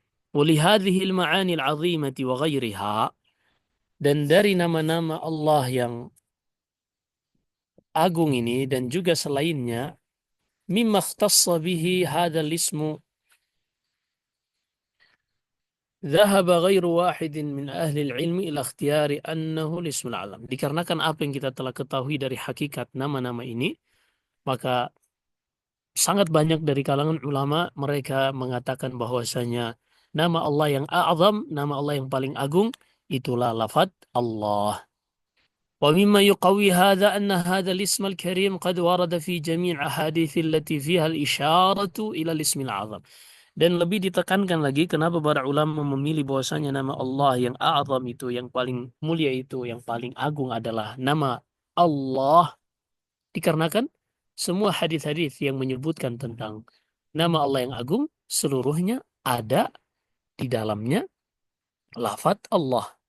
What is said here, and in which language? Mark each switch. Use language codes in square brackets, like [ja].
[ar] ولهذه المعاني العظيمة وغيرها, [id] dan dari nama-nama Allah yang agung ini dan juga selainnya, [ar] mimma ikhtassa bihi hadzal ismu ذهب غير واحد من أهل العلم إلى اختيار أنه الاسم الأعظم. [id] Dikarenakan apa yang kita telah ketahui dari hakikat nama-nama ini, maka sangat banyak dari kalangan ulama mereka mengatakan bahwasanya nama Allah yang a'zam, nama Allah yang paling agung, itulah lafaz Allah. [ar] ومما يقوي هذا أن هذا الاسم الكريم قد ورد في جميع أحاديث التي فيها الإشارة إلى الاسم الأعظم. [id] Dan lebih ditekankan lagi kenapa para ulama memilih bahwasanya nama Allah yang a'zam itu, yang paling mulia itu, yang paling agung adalah nama Allah. Dikarenakan semua hadis-hadis yang menyebutkan tentang nama Allah yang agung seluruhnya ada di dalamnya lafaz Allah.